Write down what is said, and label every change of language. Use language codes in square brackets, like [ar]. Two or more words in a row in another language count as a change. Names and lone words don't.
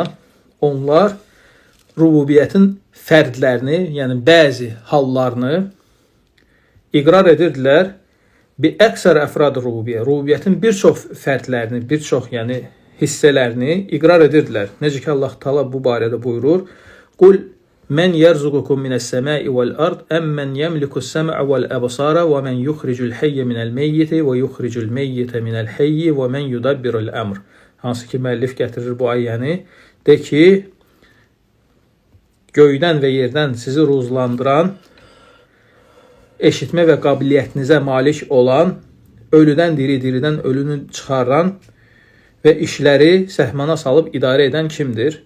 [az] Onlar rububiyyətin fərdlərini, yəni bəzi hallarını iqrar edirdilər. [ar] بأكثر أفراد الربوبية. [az] Rububiyyətin bir çox fərdlərini, bir çox yəni hissələrini iqrar edirdilər. Necə ki Allah Taala bu barədə buyurur: [ar] "قل من يرزقكم من السماء والأرض أمن يملك السمع والأبصار ومن يخرج الحي من الميت ويخرج الميت من الحي ومن يدبر الأمر." [az] Hansı ki müəllif gətirir bu ayəni, de ki, göydən və yerdən sizi ruzlandıran, eşitmə və qabiliyyətinizə malik olan, ölüdən diri, diridən ölünü çıxaran və işləri səhmana salıb idarə edən kimdir?